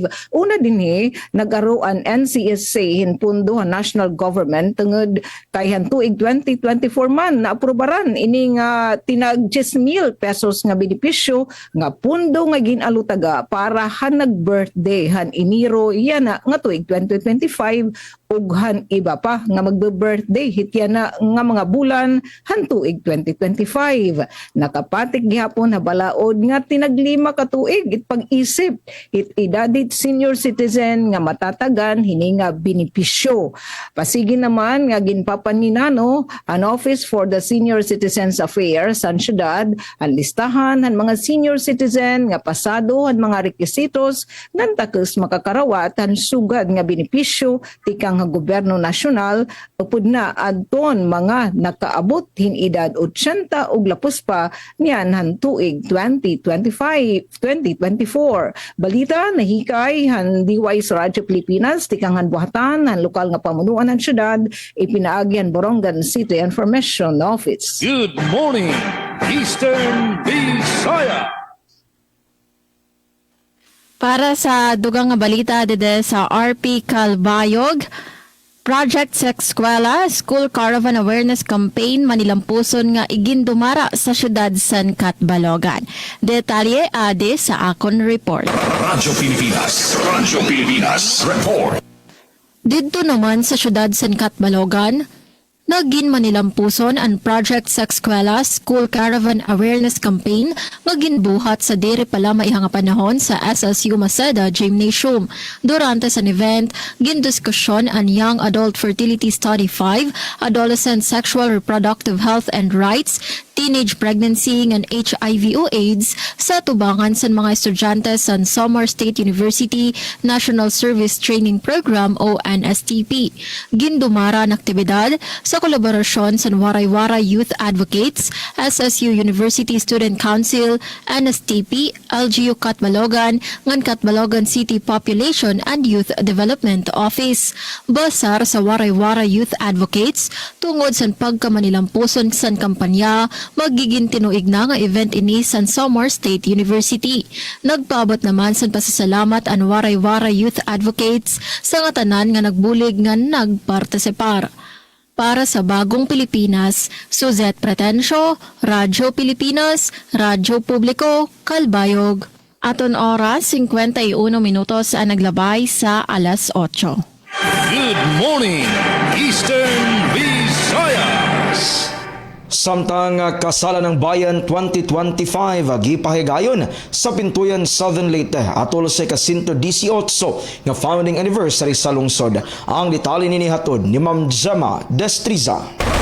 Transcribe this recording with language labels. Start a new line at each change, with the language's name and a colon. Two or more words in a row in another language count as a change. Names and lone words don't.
Waray: Una dinhi nag-aro ang NCSC hinpundo ang
English: national government
Waray: tungod kay tuig 2024 man naaprobaran ini nga tinag 10,000 pesos nga benepisyo nga pundo nga ginalutaga para han nag-birthday han Enero yana nga tuig 2025 ug han iba pa nga magbe-birthday hitya na nga mga bulan han tuig 2025. Nakapatik gihapon na balaod nga tinaglima ka tuig it pag-isip it edadit
English: senior citizen
Waray: nga matatagan hini nga benepisyo. Pasigi naman nga ginpapaninano ang Office for the Senior Citizens Affairs sa syudad ang listahan ng mga
English: senior citizen
Waray: nga pasado ang mga requisitos ngan takos makakarawat ang sugad nga benepisyo tikang nga gobyerno nasyonal upod na adton mga nakaabot hin edad 80 ug lapos pa niyan han tuig 2024. Balita nahikay han diway sa Radyo Pilipinas tikang han buhatan han lokal nga pamunuan ng syudad ipinaagi han Borongan City Information Office.
English: Good morning, Eastern Visayas.
Waray: Para sa dugang nga balita dede sa RP Calbayog, Project sa Eskwela, School Caravan Awareness Campaign manilampuson nga igindumara sa syudad San Catbalogan. Detalye ade sa akon report. Radyo Pilipinas report.
Filipino: Dito naman
Waray: sa syudad San Catbalogan, nagin manilampuson ang Project sa Eskwela School Caravan Awareness Campaign nga ginbuhat sa diri pala maihang panahon sa SSU Maseda Gymnasium. Durante sa event, gindiskusyon ang Young Adult Fertility Study 5,
English: Adolescent Sexual Reproductive Health and Rights, Teenage Pregnancy and HIV
Waray: o AIDS sa tubangan sa mga estudyante sa Samar State University National Service Training Program o NSTP. Gindumara ang aktibidad sa kolaborasyon sa Waray-Waray Youth Advocates, SSU University Student Council, NSTP, LGU Catbalogan, ngan Catbalogan City Population and Youth Development Office. Basar sa Waray-Waray Youth Advocates, tungod sa pagkamanilampuson sa kampanya, magiging tinuig na nga event ini sa Samar State University. Nagpaabot naman sa pasasalamat ang Waray-Waray Youth Advocates sa nga tanan nga nagbulig nga nagpartisipar. Para sa Bagong Pilipinas, Suzette Pretencio, Radyo Pilipinas, Radyo Publiko, Calbayog. Aton oras, 51 minutos ang naglabay sa alas 8.
English: Good morning, Eastern Visayas.
Cebuano: Samtang Kasalan ng Bayan 2025 gipahigayon sa Pintuyan Southern Leyte atol sa ka-118 nga founding anniversary sa lungsod. Ang detalye nini hatod ni Ma'am Gemma Destriza.